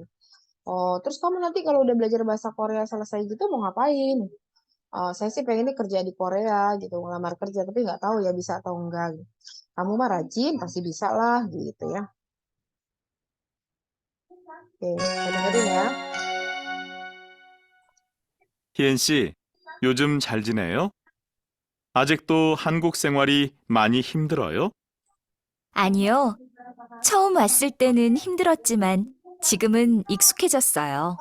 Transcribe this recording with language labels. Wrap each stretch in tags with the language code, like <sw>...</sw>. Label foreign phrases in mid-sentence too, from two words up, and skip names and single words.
<id>Oh, terus kamu nanti kalau udah belajar bahasa Korea selesai gitu mau ngapain? Saya sih pengennya kerja di Korea gitu, ngelamar kerja, tapi nggak tahu ya bisa atau enggak gitu. Kamu mah rajin, pasti bisa lah gitu ya. Oke, saya dengerin ya.</id> <ko>희엔 씨, 요즘 잘 지내요? 아직도 한국 생활이 많이 힘들어요? 아니요. 처음 왔을 때는 힘들었지만 지금은 익숙해졌어요.</ko>